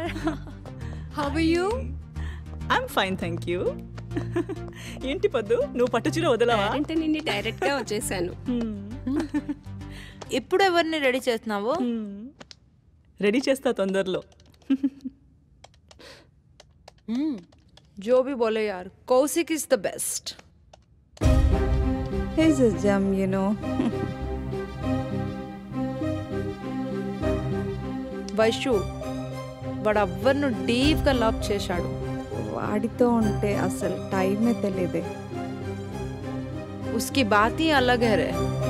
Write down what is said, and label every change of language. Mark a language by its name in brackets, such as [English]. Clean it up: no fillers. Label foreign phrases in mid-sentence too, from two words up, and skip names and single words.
[English] How are you? I'm fine, thank you. [Telugu] ఏంటి పద్దు, నువ్వు పట్టు చీర వదలవా? అంటే నిన్ను డైరెక్ట్ గా వచ్చేసాను. ఇప్పుడు ఎవరిని రెడీ చేస్తున్నావు? రెడీ చేస్తా తొందరలో. [Hindi] जो भी बोले यार, कौशिक [English] is the best. He's a gem, you know. [Telugu] వైషు వాడు ఎవ్వరిను డీప్గా లవ్ చేశాడు. వాడితో ఉంటే అసలు టైమే తెలియదే. [Hindi] उसकी बात ही अलग है रे.